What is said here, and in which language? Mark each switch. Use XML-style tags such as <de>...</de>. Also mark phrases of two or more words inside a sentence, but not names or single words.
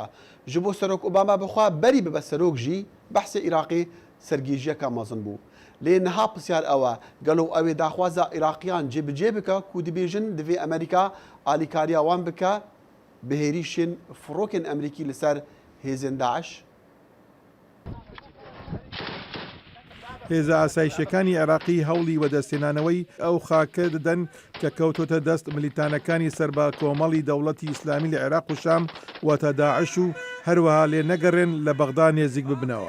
<ku>Ji bo Serok Obama bixwe berî bibe serok jî behsê Iraqê sergîjiyeka mezin bû. Lê niha pisyar ew e gelo ew ê daxwaza Iraqiyan cêbicê bike ku dibêjin divê Amerîka alîkariya wan bike bi hêrîşên firokên Emerîkî li ser hêzên Daeş.</ku> <ckb>هێزە ئاسایشەکانی عێراقی هەوڵی وەدەستێنانەوەی ئەو خاکە دەدەن کە کەوتۆتە دەست ملیتانەکانی سەربا کۆمەڵی دەوڵەتی ئیسلامی لە عێراق و شام واتە داعش و هەروەها لێ نەگەڕێن لە بەغدا نێزیک ببنەوە.</ckb>